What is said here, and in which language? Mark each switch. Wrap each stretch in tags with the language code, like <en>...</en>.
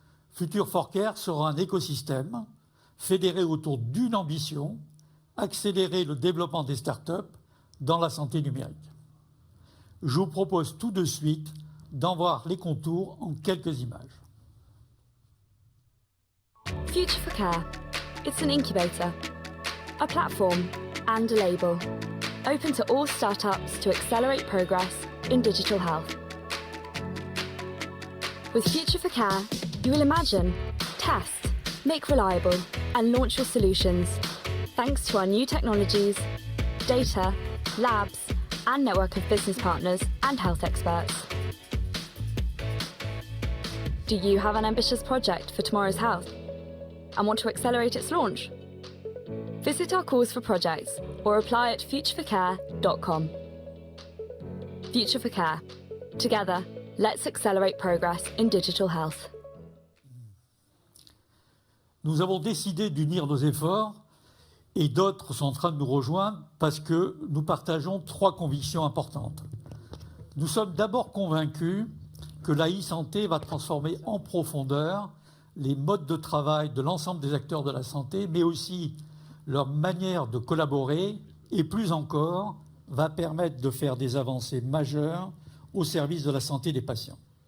<fr>Future for Care sera un écosystème fédéré autour d'une ambition, accélérer le développement des startups dans la santé numérique. Je vous propose tout de suite d'en voir les contours en quelques images. Future for Care.</fr> <en>It's an incubator, a platform and a label, open to all startups to accelerate progress in digital health. With Future for Care, you will imagine, test, make reliable, and launch your solutions, thanks to our new technologies, data, labs, and network of business partners and health experts. Do you have an ambitious project for tomorrow's health and want to accelerate its launch? Visit our calls for projects or apply at futureforcare.com. Future for Care. Together, let's accelerate progress in digital health.</en> <fr>Nous avons décidé d'unir nos efforts et d'autres sont en train de nous rejoindre parce que nous partageons 3 convictions importantes. Nous sommes d'abord convaincus que la e-santé va transformer en profondeur les modes de travail de l'ensemble des acteurs de la santé, mais aussi leur manière de collaborer et plus encore va permettre de faire des avancées majeures au service de la santé des patients.</fr>